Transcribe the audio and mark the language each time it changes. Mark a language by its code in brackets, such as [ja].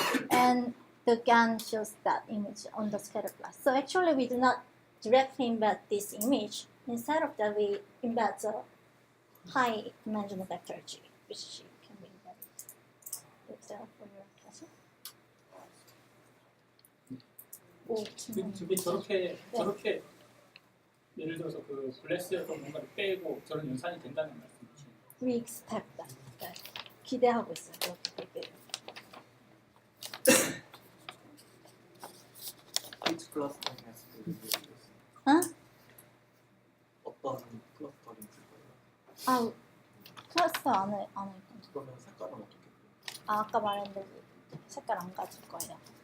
[en] And the GAN shows that image on the scatter plot. So actually, we do not directly embed this image. Instead of that, we embed the high dimensional vector G, which can be embedded. Is that for your question? [ko] 그게 저렇게 예를 들어서 그 블레스에서 뭔가를 빼고 저런 연산이 된다는 말씀이시죠? [en] We expect that. [ko] 네. 기대하고 있어요. 그렇게 되길. [en] Which clustering has to be used? [ko] 어떤 클러스터링 쓸 거예요? 클러스터 안에 그러면 색깔은 어떻게 돼요? 아까 말했는데 색깔 안 가질 거예요.